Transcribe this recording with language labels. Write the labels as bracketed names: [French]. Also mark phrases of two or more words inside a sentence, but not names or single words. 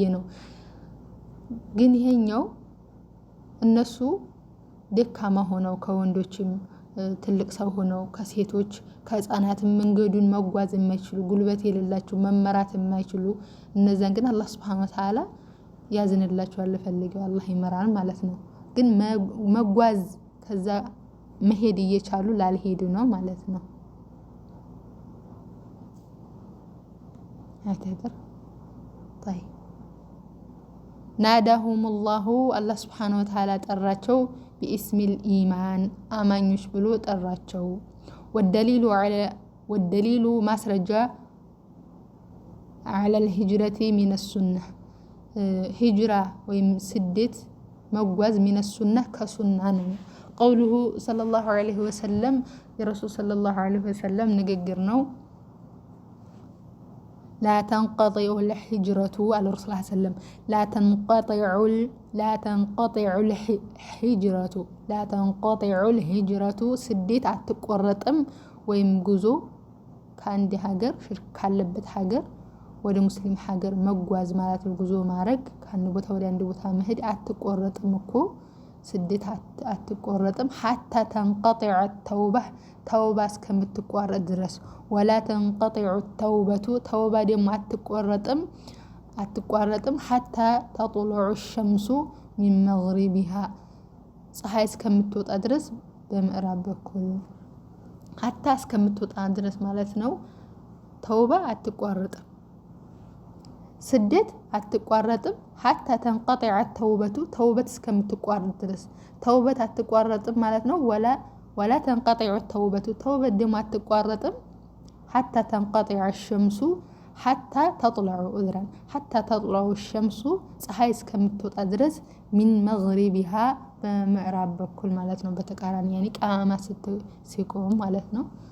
[Amharic] ነው ግን ይሄኛው እነሱ ደካማ ሆነው ከወንዶችም ትልቅ ሰው ሆነው ከሴቶች ከህፃናትም መንገዱን መጓዝ የማይችሉ ጉልበት የሌላቸው መመራት የማይችሉ እነዛን ግን አላህ [Arabic] سبحانه وتعالى [Amharic] ያዝንላቸዋል ለፈልገው አላህ ይመራን ማለት ነው ግን መጓዝ ከዛ መሄድ እየቻሉ ላልሄዱ ነው ማለት ነው [Arabic] هكذا طيب ناداهم الله سبحانه وتعالى [Amharic] ጠራቸው [Arabic] باسم الإيمان [Amharic] አማኞች ብሎ ጠራቸው [Arabic] والدليل ማስረጃ على الهجرة من السنة هجرة [Amharic] ወይም ስደት መጓዝ [Arabic] من السنة [Amharic] ከሱና ነው [Arabic] قوله صلى الله عليه وسلم የረሱል صلى الله عليه وسلم [Amharic] ንግግር ነው [Arabic] لا تنقطع الهجرة على الرسول صلى الله عليه وسلم لا تنقطع الهجرة [Amharic] سديت አትቆረጥም ወይም ጉዞ ከአንድ ሀገር ሽርክ ካለበት ሀገር ወደ ሙስሊም ሀገር መጓዝ ማለት ነው ጉዞ ማድረግ ከአንድ ቦታ ወደ አንድ ቦታ መሄድ አትቆረጥም እኮ ስደት አትቆረጥም [Arabic] حتى تنقطع توبة [Amharic] እስከምትቋረጥ ድረስ [Arabic] ولا تنقطع توبة [Amharic] ደግሞ አትቋረጥም [Arabic] حتى تطلع الشمس من مغربها [Amharic] ፀሐይ እስከምትወጣ ድረስ በምዕራብ በኩል حتى እስከምትወጣ ድረስ ማለት ነው ተውባ አትቋረጥም ስደት አትቋረጥም [Arabic] حتى تنقطع التوبة [Amharic] ተውበት እስከምትቋረጥ ድረስ ተውበት አትቋረጥም ማለት ነው። [Arabic] ولا تنقطع التوبة [Amharic] ተውበት ደግሞ አትቋረጥም [Arabic] حتى تنقطع الشمس حتى تطلع عذرا حتى تطلع الشمس [Amharic] ፀሐይ እስከምትወጣ ድረስ [Arabic] من مغربها [Amharic] በምዕራብ በኩል ማለት ነው። በተቃራኒ ያኔ ቃማ ሲቆም ማለት ነው።